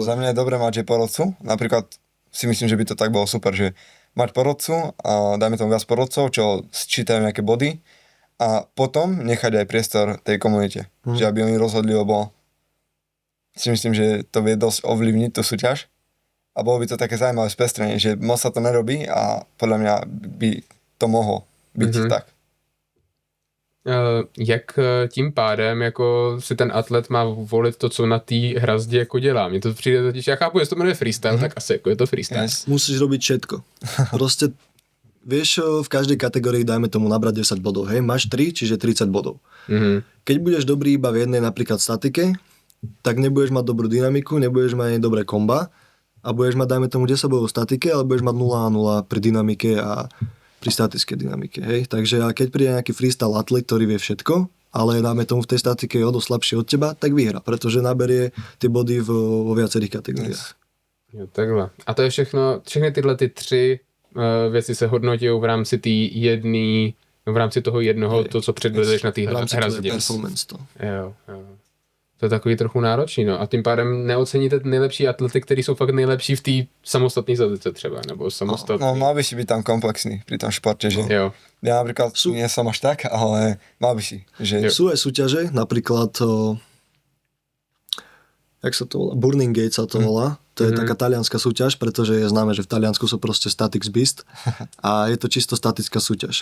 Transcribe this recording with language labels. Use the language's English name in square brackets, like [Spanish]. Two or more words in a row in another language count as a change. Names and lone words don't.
[Slovak] Za mňa je dobré mať, že porodcu. Napríklad si myslím, že by to tak bolo super, že mať porodcu a dajme tomu viac porodcov, čo sčítajú nejaké body a potom nechať aj priestor tej komunite. Že aby oni rozhodli, lebo si myslím, že to vie dosť ovplyvniť tú súťaž. A bolo by to také zaujímavé spestrenie, že moc sa to nerobí a podľa mňa by to mohlo byť tak. [Czech] Jak tím pádem jako si ten atlet má volit to, co na té hrazdě jako dělá? Mně to přijde totiž, já chápu, že se to jmenuje freestyle, tak asi jako je to freestyle. Yes. [Slovak] Musíš robiť všetko. Proste, vieš, v každej kategórii dajme tomu nabrať 10 bodov, hej, máš 3, čiže 30 bodov. Keď budeš dobrý iba v jednej napríklad statike, tak nebudeš mať dobrú dynamiku, nebudeš mať ani dobré komba a budeš mať, dajme tomu 10 bodov v statike, ale budeš mať 0-0 pri dynamike a pri statickej dynamike, hej. Takže a keď príde nejaký freestyle atlet, ktorý vie všetko, ale dáme tomu v tej statike je o dosť slabší od teba, tak vyhra, pretože naberie tie body vo viacerých kategóriách. [Czech] Jo, takhle. A to je všechny tyhle ty tři věci se hodnotí v rámci té jedné, v rámci toho jednoho, to, co předvedeš na té hrazdě. Performance to. Jo. To je takový trochu náročný, no. A tím pádem neoceníte nejlepší atlety, kteří jsou fakt nejlepší v té samostatné statice třeba, nebo samostatné. [Slovak] No, mal by si byť tam komplexný pri tom športe, že [Czech] Jo. [Slovak] ja napríklad nie som až tak, ale mal by si, že... Sú aj súťaže, napríklad jak sa to volá? Burning Gate sa to volá. To je taká talianská súťaž, pretože je známe, že v Taliansku sú proste [English] statics beast [Slovak] a je to čisto statická súťaž.